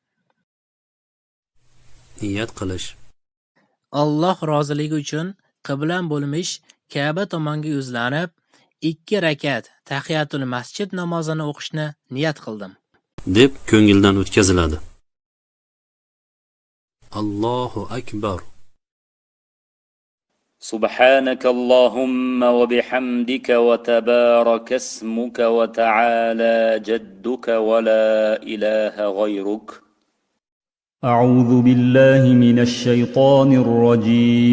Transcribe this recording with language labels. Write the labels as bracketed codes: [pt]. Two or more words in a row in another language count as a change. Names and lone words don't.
[uz] Niyat qilish. Alloh roziligi uchun qiblam bo'lmish Ka'ba tomonga yuzlanib 2 rakat [ar] تحية المسجد [uz] namozini o'qishni niyat qildim deb ko'ngildan o'tkaziladi. [ar] الله أكبر. سبحانك اللهم وبحمدك وتبارك اسمك وتعالى جدك ولا إله غيرك. أعوذ بالله من الشيطان الرجيم.